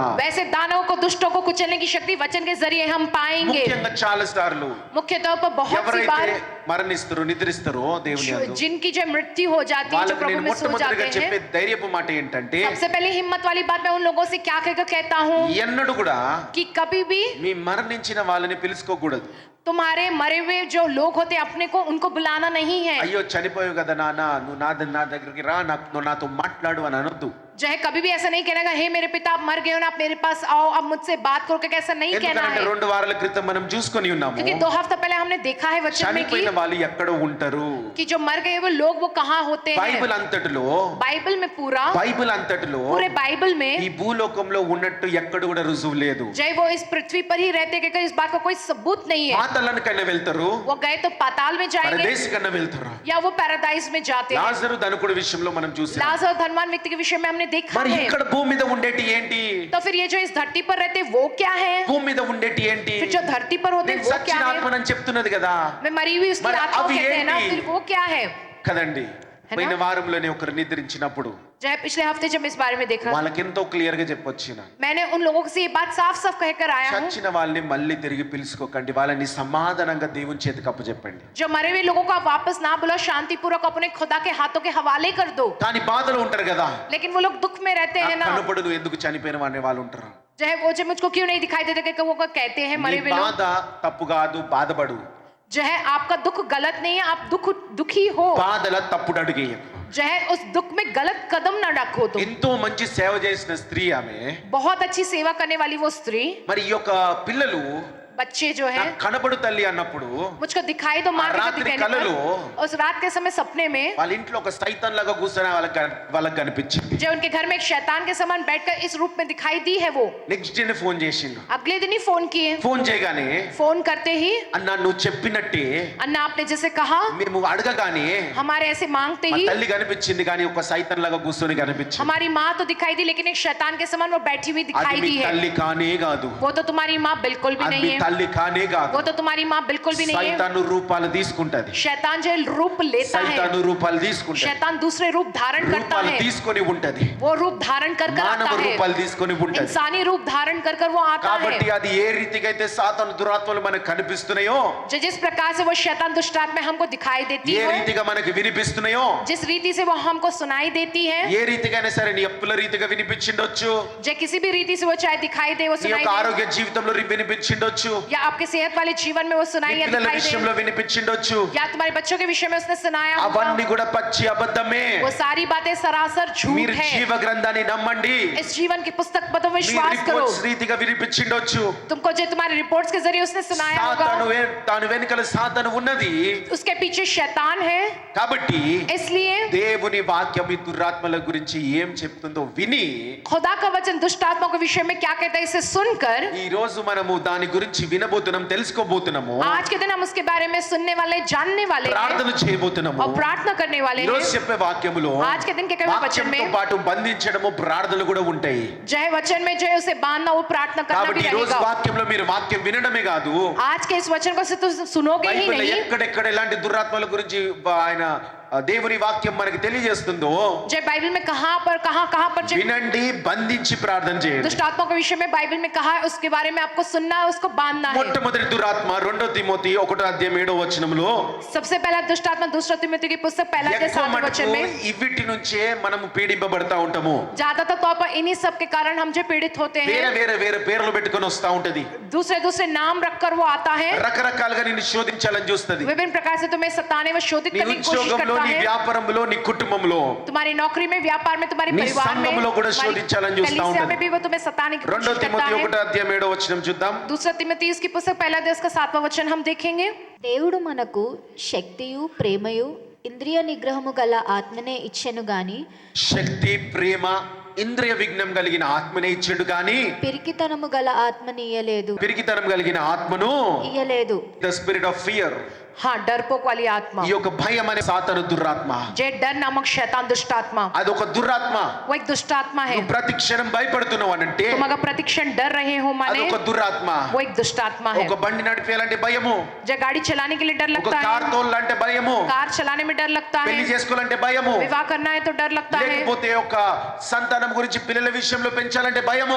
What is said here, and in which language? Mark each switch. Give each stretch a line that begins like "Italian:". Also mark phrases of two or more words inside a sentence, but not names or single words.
Hindi: वैसे दानवों को दुष्टों को कुचलने की शक्ति वचन के जरिए हम पाएंगे।
Telugu: ముఖ్యంగా చాలా సార్లు
Hindi: मुख्य तौर पर बहुत सी
Telugu: ఎవరైతే
Hindi: बार
Telugu: మరణిస్తారో నిద్రిస్తారో దేవుని యందు,
Hindi: जिनकी जो मृत्यु हो जाती है, जो
Telugu: వాళ్ళకి
Hindi: प्रभु
Telugu: నేను
Hindi: में सो
Telugu: మొట్టమొదటిగా
Hindi: जाते
Telugu: చెప్పే
Hindi: हैं,
Telugu: ధైర్యపు మాట ఏంటంటే,
Hindi: सबसे पहले हिम्मत वाली बात मैं उन लोगों से क्या कहकर कहता हूँ
Telugu: ఎన్నడూ కూడా
Hindi: कि कभी भी
Telugu: మీ మరణించిన వాళ్ళని పిలుచుకోకూడదు.
Hindi: तुम्हारे मरे हुए जो लोग होते हैं अपने को उनको बुलाना नहीं है।
Telugu: అయ్యో చనిపోయావు కదా నాన్న, నువ్వు నా దగ్గరికి రా, నువ్వు నాతో మాట్లాడు అని అనొద్దు.
Hindi: जो है कभी भी ऐसा नहीं कहना कि हे मेरे पिता आप मर गए हो ना, आप मेरे पास आओ, अब मुझसे बात करो, कि ऐसा नहीं कहना
Telugu: ఎందుకంటే
Hindi: है।
Telugu: 2 వారాల క్రితం మనం చూసుకొని ఉన్నాము
Hindi: क्योंकि 2 हफ्ता पहले हमने देखा है वचन में
Telugu: చనిపోయిన వాళ్ళు ఎక్కడ ఉంటారు
Hindi: कि जो मर गए वो लोग वो कहाँ होते हैं।
Telugu: బైబిల్ అంతటిలో
Hindi: बाइबल में पूरा
Telugu: బైబిల్ అంతటిలో
Hindi: पूरे बाइबल में
Telugu: ఈ భూలోకంలో ఉన్నట్టు ఎక్కడ కూడా రుజువు లేదు
Hindi: जय वो इस पृथ्वी पर ही रहते हैं, इस बात का कोई सबूत नहीं है।
Telugu: పాతాళానికైనా వెళ్తారు
Hindi: वो गए तो पाताल में जाएंगे
Telugu: పరదేశికైనా వెళ్తారు
Hindi: या वो पैराडाइज में जाते हैं।
Telugu: లాజరు ధనికుడి విషయంలో మనం చూసాం
Hindi: लाजर धनवान व्यक्ति के विषय में हमने देखा
Telugu: మరి
Hindi: है।
Telugu: ఇక్కడ భూమి మీద ఉండేటి ఏంటి
Hindi: तो फिर ये जो इस धरती पर रहते वो क्या है,
Telugu: భూమి మీద ఉండేటి ఏంటి
Hindi: फिर जो धरती पर होते
Telugu: నేను
Hindi: वो क्या
Telugu: సచ్చిన
Hindi: है।
Telugu: ఆత్మనని చెప్తున్నది కదా
Hindi: मैं मरी हुई उसकी
Telugu: మరి
Hindi: आत्मा को
Telugu: అవి
Hindi: कहते हैं ना,
Telugu: ఏంటి?
Hindi: फिर वो क्या है।
Telugu: కదండి
Hindi: है
Telugu: పోయిన
Hindi: ना?
Telugu: వారంలోనే ఒకరు నిద్రించినప్పుడు
Hindi: जो है पिछले हफ्ते जब मैं इस बारे में देख रहा था,
Telugu: వాళ్ళకి ఎంతో క్లియర్ గా చెప్పొచ్చిన
Hindi: मैंने उन लोगों से ये बात साफ साफ कहकर आया हूँ,
Telugu: చచ్చిన వాళ్ళని మళ్ళీ తిరిగి పిలుచుకోకండి వాళ్ళని సమాధానంగా దేవుని చేతికి అప్పచెప్పండి
Hindi: जो मरे हुए लोगों को आप वापस ना बुला, शांति पूर्वक अपने खुदा के हाथों के हवाले कर दो।
Telugu: కానీ బాధలో ఉంటారు కదా
Hindi: लेकिन वो लोग दुख में रहते हैं ना,
Telugu: కనపడు నువ్వు ఎందుకు చనిపోయిన వాడిని వాళ్ళు ఉంటారు
Hindi: जो है वो जो मुझको क्यों नहीं दिखाई देते कि वो कहते हैं
Telugu: నీ
Hindi: मरे हुए लोग।
Telugu: బాధ తప్పు కాదు బాధపడు
Hindi: जो है आपका दुख गलत नहीं है, आप दुखी हो,
Telugu: బాధల తప్పుడు అడుగే
Hindi: जो है उस दुख में गलत कदम ना रखो। तो
Telugu: ఎంతో మంచి సేవ చేసిన స్త్రీ ఆమె
Hindi: बहुत अच्छी सेवा करने वाली वो स्त्री,
Telugu: మరి ఈ యొక్క పిల్లలు
Hindi: बच्चे जो है
Telugu: నాకు కనబడు తల్లి అన్నప్పుడు
Hindi: मुझको दिखाई दो माँ के
Telugu: రాత్రి
Hindi: कहने
Telugu: కలలో
Hindi: पर, उस रात के समय सपने में
Telugu: వాళ్ళ ఇంట్లో ఒక సైతాన్ లాగా కూర్చొని వాళ్ళకి కనిపించింది
Hindi: जो उनके घर में एक शैतान के समान बैठकर इस रूप में दिखाई दी है। वो
English: next day
Telugu: ఫోన్ చేసిండు
Hindi: अगले दिन ही फोन किए,
Telugu: ఫోన్ చేయగానే
Hindi: फोन करते ही
Telugu: అన్నా నువ్వు చెప్పినట్టే
Hindi: अन्ना आपने जैसे कहा,
Telugu: మేము అడగగానే
Hindi: हमारे ऐसे मांगते
Telugu: మా
Hindi: ही
Telugu: తల్లి కనిపించింది కానీ ఒక సైతాన్ లాగా కూర్చొని కనిపించింది
Hindi: हमारी माँ तो दिखाई दी, लेकिन एक शैतान के समान वो बैठी हुई
Telugu: అది
Hindi: दिखाई
Telugu: మీ
Hindi: दी है।
Telugu: తల్లి కానే కాదు
Hindi: वो तो तुम्हारी माँ बिल्कुल भी
Telugu: అది
Hindi: नहीं
Telugu: మీ
Hindi: है,
Telugu: తల్లి కానే కాదు
Hindi: वो तो तुम्हारी माँ बिल्कुल भी नहीं है।
Telugu: సైతాను రూపాలు తీసుకుంటది
Hindi: शैतान जो रूप लेता है,
Telugu: సైతాను రూపాలు తీసుకుంటది
Hindi: शैतान दूसरे रूप धारण करता
Telugu: రూపాలు
Hindi: है,
Telugu: తీసుకొని ఉంటది
Hindi: वो रूप धारण कर कर
Telugu: మానవ
Hindi: आता है,
Telugu: రూపాలు తీసుకొని ఉంటది
Hindi: इंसानी रूप धारण कर कर वो आता
Telugu: కాబట్టి
Hindi: है।
Telugu: అది ఏ రీతిగా అయితే సాతాను దురాత్మలు మనకు కనిపిస్తున్నాయో
Hindi: जिस प्रकार से वो शैतान दुष्ट आत्मा हमको दिखाई देती
Telugu: ఏ
Hindi: है,
Telugu: రీతిగా మనకు వినిపిస్తున్నాయో
Hindi: जिस रीति से वो हमको सुनाई देती है,
Telugu: ఏ రీతిగానే సరే నీ అప్పుల రీతిగా వినిపించిండొచ్చు
Hindi: जो किसी भी रीति से वो चाहे दिखाई दे, वो
Telugu: నీ
Hindi: सुनाई
Telugu: యొక్క
Hindi: दे,
Telugu: ఆరోగ్య జీవితంలో వినిపించిండొచ్చు
Hindi: या आपके सेहत वाले जीवन में वो
Telugu: నీ
Hindi: सुनाई या
Telugu: పిల్లల
Hindi: दिखाई दे,
Telugu: విషయంలో వినిపించిండొచ్చు
Hindi: या तुम्हारे बच्चों के विषय में उसने सुनाया
Telugu: అవన్నీ
Hindi: होगा।
Telugu: కూడా పచ్చి అబద్ధమే
Hindi: वो सारी बातें सरासर झूठ
Telugu: మీరు
Hindi: है।
Telugu: జీవ గ్రంథాన్ని నమ్మండి
Hindi: इस जीवन की पुस्तक पर तुम
Telugu: మీ
Hindi: विश्वास करो।
Telugu: రిపోర్ట్స్ రీతిగా వినిపించిండొచ్చు
Hindi: तुमको जो तुम्हारे रिपोर्ट्स के जरिए उसने सुनाया
Telugu: సాతాను
Hindi: होगा,
Telugu: తాను వెనుకల సాతాను ఉన్నది
Hindi: उसके पीछे शैतान है।
Telugu: కాబట్టి
Hindi: इसलिए
Telugu: దేవుని వాక్యం ఈ దురాత్మల గురించి ఏం చెప్తుందో విని
Hindi: खुदा का वचन दुष्ट आत्मा के विषय में क्या कहता है, इसे सुनकर
Telugu: ఈ రోజు మనము దాని గురించి వినబోతున్నాం తెలుసుకోబోతున్నాము
Hindi: आज के दिन हम उसके बारे में सुनने वाले, जानने वाले हैं
Telugu: ప్రార్థన చేయబోతున్నాము
Hindi: और प्रार्थना करने वाले
Telugu: ఈ రోజు
Hindi: हैं।
Telugu: చెప్పే వాక్యములో
Hindi: आज के दिन के कई वचन
Telugu: వాక్యంతో
Hindi: में
Telugu: పాటు బంధించడము ప్రార్థనలు కూడా ఉంటాయి
Hindi: जय वचन में जय उसे बांधना, वो प्रार्थना करना
Telugu: కాబట్టి
Hindi: भी
Telugu: ఈ రోజు
Hindi: रहेगा।
Telugu: వాక్యంలో మీరు వాక్యం వినడమే కాదు
Hindi: आज के इस वचन को सिर्फ तुम सुनोगे ही
Telugu: బైబిల్లో
Hindi: नहीं,
Telugu: ఎక్కడెక్కడ ఎలాంటి దురాత్మల గురించి ఆయన దేవుని వాక్యం మనకి తెలియజేస్తుందో
Hindi: जय बाइबल में कहां पर जय
Telugu: వినండి బంధించి ప్రార్థన చేయండి
Hindi: दुष्ट आत्मा के विषय में बाइबल में कहा है, उसके बारे में आपको सुनना है, उसको बांधना है।
Telugu: మొట్టమొదటి దురాత్మ 2 తిమోతి 1:7
Hindi: सबसे पहला दुष्ट आत्मा दूसरा तिमोथी की पुस्तक पहला के
Telugu: ఎక్కువ
Hindi: 7 वचन
Telugu: మటుకు
Hindi: में,
Telugu: ఇవిటి నుంచే మనము పీడింపబడతా ఉంటాము
Hindi: ज्यादातर तौर पर इन्हीं सब के कारण हम जो पीड़ित होते
Telugu: వేరే
Hindi: हैं,
Telugu: వేరే వేరే పేర్లు పెట్టుకొని వస్తా ఉంటది
Hindi: दूसरे नाम रखकर वो आता है,
Telugu: రకరకాలుగా నిన్ను శోధించాలని చూస్తది
Hindi: विभिन्न प्रकार से तुम्हें सताने व शोधित
Telugu: నీ
Hindi: करने की कोशिश
Telugu: ఉద్యోగంలో
Hindi: करता
Telugu: నీ
Hindi: है,
Telugu: వ్యాపారంలో నీ కుటుంబంలో
Hindi: तुम्हारी नौकरी में, व्यापार में, तुम्हारे
Telugu: నీ
Hindi: परिवार में,
Telugu: సంఘంలో కూడా
Hindi: तुम्हारी
Telugu: శోధించాలని చూస్తా
Hindi: कलीसिया
Telugu: ఉంటది
Hindi: में भी वो तुम्हें सताने की
Telugu: 2
Hindi: कोशिश करता
Telugu: తిమోతి
Hindi: है।
Telugu: 1:7 చూద్దాం
Hindi: दूसरा तिमोथी की पुस्तक पहला अध्याय उसका 7वां वचन हम देखेंगे।
Telugu: దేవుడు మనకు శక్తియు ప్రేమయు ఇంద్రియ నిగ్రహము గల ఆత్మనే ఇచ్చెను గాని శక్తి ప్రేమ ఇంద్రియ విఘ్నం కలిగిన ఆత్మనే ఇచ్చాడు కానీ పిరికితనము గల ఆత్మని ఇయ్యలేదు పిరికితనం కలిగిన ఆత్మను ఇయ్యలేదు
English: the spirit of fear
Hindi: हाँ, डरपोक वाली आत्मा,
Telugu: ఈ యొక్క భయం అనే సాతాను దురాత్మ
Hindi: जय डर नामक शैतान दुष्ट आत्मा,
Telugu: అది ఒక దురాత్మ
Hindi: वो एक दुष्ट आत्मा है।
Telugu: నువ్వు ప్రతి క్షణం భయపడుతున్నావు అనంటే
Hindi: तुम अगर प्रतिक्षण डर रहे हो
Telugu: అది
Hindi: माने
Telugu: ఒక దురాత్మ
Hindi: वो एक दुष्ट आत्मा है।
Telugu: ఒక బండి నడిపేయాలంటే భయము
Hindi: जय गाड़ी चलाने के लिए डर
Telugu: ఒక
Hindi: लगता
Telugu: కార్
Hindi: है,
Telugu: తోలాలంటే భయము
Hindi: कार चलाने में डर लगता
Telugu: పెళ్లి
Hindi: है,
Telugu: చేసుకోవాలంటే భయము
Hindi: विवाह करना है तो डर लगता है,
Telugu: లేకపోతే ఒక సంతానం గురించి పిల్లల విషయంలో పెంచాలంటే భయము